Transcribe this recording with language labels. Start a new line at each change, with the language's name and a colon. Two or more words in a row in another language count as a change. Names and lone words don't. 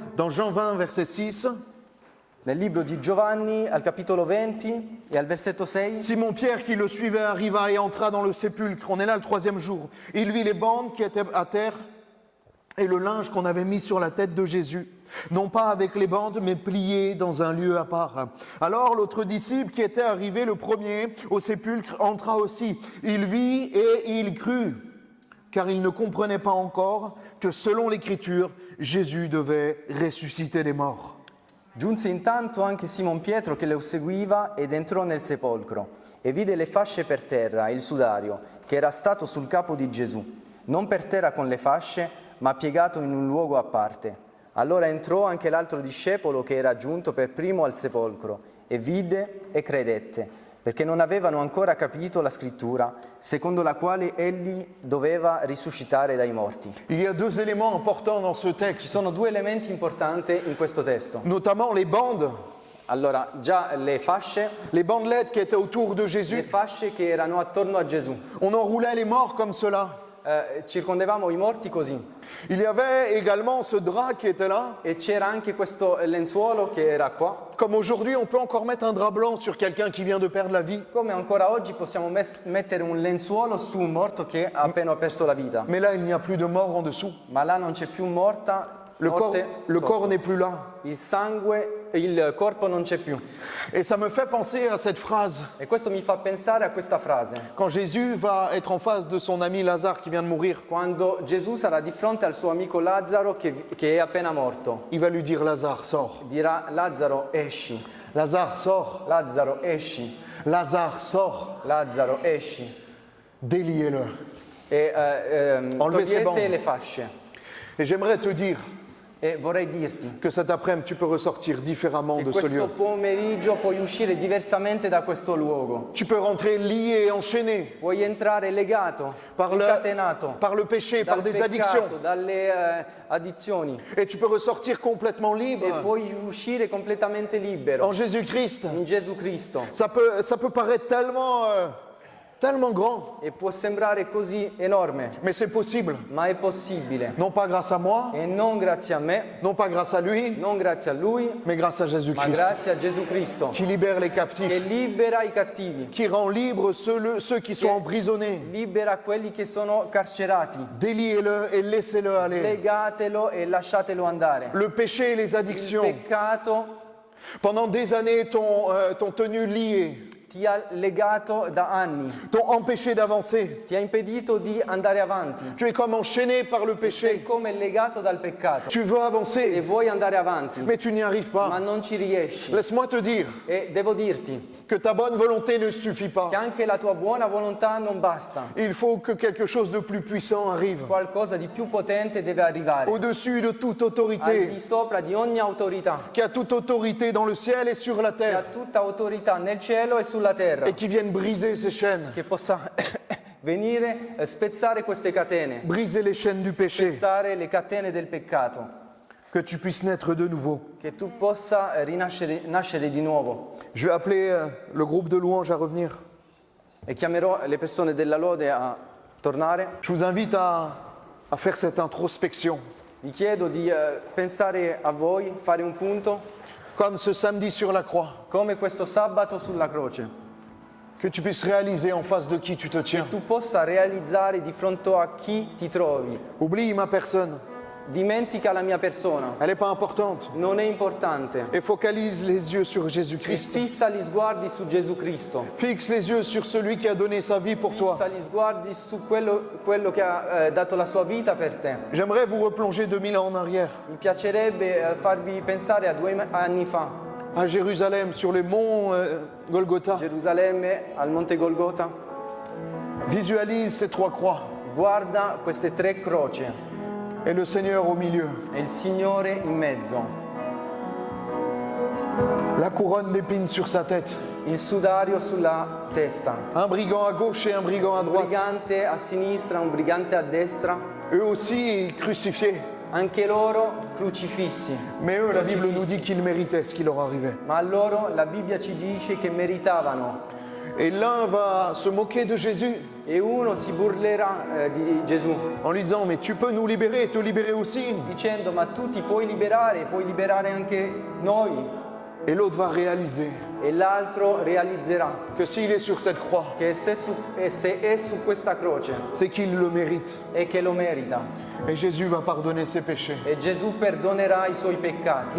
French: dans Jean 20, verset 6,
Italian: nel libro di Giovanni, al capitolo 20 e al versetto 6,
French: Simon-Pierre qui le suivait arriva et entra dans le sépulcre. On est là le 3e jour. Il vit les bandes qui étaient à terre et le linge qu'on avait mis sur la tête de Jésus. non pas avec les bandes, mais pliés dans un lieu à part. Alors l'autre disciple qui était arrivé le premier au sépulcre entra aussi. Il vit et il crut, car il ne comprenait pas encore que selon l'Écriture, Jésus devait ressusciter les morts.
Italian: Giunse intanto anche Simon Pietro che lo seguiva ed entrò nel sepolcro e vide le fasce per terra e il sudario che era stato sul capo di Gesù, non per terra con le fasce, ma piegato in un luogo a parte. Allora entrò anche l'altro discepolo che era giunto per primo al sepolcro e vide e credette, perché non avevano ancora capito la scrittura, secondo la quale egli doveva risuscitare dai morti.
French: Il y a deux éléments importants dans ce
Italian: Ci
French: texte,
Italian: sono due elementi importanti in questo testo.
French: notamment les bandes,
Italian: Allora, già le fasce
French: les bandelettes qui étaient autour de
Italian: le
French: Jésus.
Italian: fasce che erano attorno a Gesù.
French: On enroulait les morts comme cela.
Italian: Circondavamo i morti così.
French: Il y avait également ce drap qui était là.
Italian: E c'era anche questo lenzuolo che era qua.
French: Comme aujourd'hui, on peut encore mettre un drap blanc sur quelqu'un qui vient de perdre la vie.
Italian: Come ancora oggi possiamo mettere un lenzuolo su un morto che ha appena perso la vita.
French: Mais là, il n'y a plus de mort en dessous.
Italian: Ma là non c'è più morte
French: Le
Italian: sotto.
French: corps n'est plus là.
Italian: Il sangue, il corpo non c'è più.
French: Et ça me fait penser à cette phrase.
Italian: E questo mi fa pensare a questa frase.
French: Quand Jésus va être en face de son ami Lazare qui vient de mourir,
Italian: Quando Gesù sarà di fronte al suo amico Lazzaro che è appena morto.
French: il va lui dire Lazare, sors.
Italian: Dirà: Lazzaro, esci.
French: Lazare, sors.
Italian: Lazzaro, esci.
French: Lazare, sors.
Italian: Lazzaro, esci.
French: Déliez-le.
Italian: E
French: Enlevez ses
Italian: togliete
French: bandes.
Italian: le fasce.
French: Et j'aimerais te dire
Italian: E vorrei dirti
French: que cet après-midi, tu peux ressortir différemment
Italian: che
French: de ce
Italian: questo
French: lieu.
Italian: pomeriggio puoi uscire diversamente da questo luogo.
French: Tu peux rentrer lié et enchaîné
Italian: Puoi entrare legato,
French: par
Italian: incatenato
French: le péché, par
Italian: dal
French: des
Italian: peccato,
French: addictions.
Italian: dalle addizioni.
French: Et tu peux ressortir complètement
Italian: E
French: libre
Italian: puoi uscire completamente libero
French: en Jésus-Christ.
Italian: in Gesù Cristo.
French: Ça peut paraître tellement grand,
Italian: E può sembrare così enorme,
French: mais c'est possible.
Italian: ma è possibile.
French: Non pas grâce à moi,
Italian: E non grazie a me,
French: non pas grâce à lui,
Italian: non grazie a Lui,
French: mais grâce à
Italian: ma
French: Jésus-Christ,
Italian: grazie a Gesù Cristo,
French: qui libère les
Italian: che
French: captifs,
Italian: libera i cattivi,
French: qui rend libres ceux qui sont emprisonnés.
Italian: libera quelli che sono carcerati.
French: Déliez-le et laissez-le aller.
Italian: Slegatelo e lasciatelo andare.
French: Le péché et les
Italian: Il
French: addictions,
Italian: peccato
French: pendant des années, t'ont tenu lié,
Italian: ti ha legato da anni,
French: t'ont empêché d'avancer.
Italian: ti ha impedito di andare avanti.
French: Tu es comme enchaîné par le
Italian: Sei
French: péché.
Italian: come legato dal peccato
French: Tu veux
Italian: e
French: avancer,
Italian: vuoi andare avanti,
French: mais tu n'y arrives
Italian: ma
French: pas.
Italian: non ci riesci.
French: Laisse-moi te dire
Italian: E devo dirti
French: que ta bonne volonté ne suffit pas.
Italian: che anche la tua buona volontà non basta.
French: Il faut que quelque chose de plus puissant arrive.
Italian: Qualcosa di più potente deve arrivare,
French: Au-dessus de toute
Italian: al di
French: autorité,
Italian: sopra di ogni autorità,
French: qui a toute autorité dans le ciel et sur la
Italian: che ha
French: terre,
Italian: tutta autorità nel cielo e sulla terra,
French: et qui vienne briser ces chaînes,
Italian: che possa venire spezzare queste catene,
French: briser les chaînes du péché,
Italian: spezzare le catene del peccato,
French: que tu puisses naître de nouveau.
Italian: che tu possa nascere di nuovo.
French: Je vais appeler le groupe de louanges à revenir.
Italian: E chiamerò le persone della lode a tornare.
French: Je vous invite à faire cette introspection.
Italian: Vi chiedo di pensare a voi, fare un punto,
French: Comme ce samedi sur la croix,
Italian: come questo sabato sulla croce.
French: que tu puisses réaliser en face de qui tu te tiens.
Italian: Tu possa realizzare di fronte a chi ti trovi.
French: Oublie ma personne,
Italian: Dimentica la mia persona,
French: elle n'est pas importante.
Italian: non è importante.
French: Et focalise les yeux sur
Italian: E
French: Jésus-Christ.
Italian: fissa gli sguardi su Gesù Cristo.
French: Fixe les yeux sur celui qui a donné sa vie pour toi.
Italian: Fissa gli sguardi su quello che ha dato la sua vita per te.
French: J'aimerais vous replonger 2000 ans en arrière,
Italian: Mi piacerebbe farvi pensare a 2 anni fa,
French: à Jérusalem, sur les monts Golgotha.
Italian: Gerusalemme, al Monte Golgota.
French: Visualise ces trois croix
Italian: Guarda queste 3 croci
French: et le Seigneur au milieu.
Italian: e il Signore in mezzo.
French: La couronne d'épines sur sa tête.
Italian: Il sudario sulla testa.
French: Un brigand à gauche et un brigand à
Italian: Un
French: droite.
Italian: brigante a sinistra, un brigante a destra.
French: Eux aussi crucifiés.
Italian: Anche loro crocifissi.
French: Mais eux, la Bible nous dit qu'ils méritaient ce qui leur arrivait.
Italian: Ma a loro la Bibbia ci dice che meritavano.
French: Et l'un va se moquer de Jésus
Italian: E uno si burlerà di Gesù,
French: en lui disant « Mais tu peux nous libérer et te libérer aussi ».
Italian: dicendo: ma tu ti puoi liberare anche noi.
French: Et l'autre va réaliser
Italian: e l'altro realizzerà
French: que s'il est sur cette croix,
Italian: che se è su questa croce
French: c'est qu'il le mérite.
Italian: è che lo merita.
French: Et Jésus va pardonner ses péchés.
Italian: E Gesù perdonerà i suoi peccati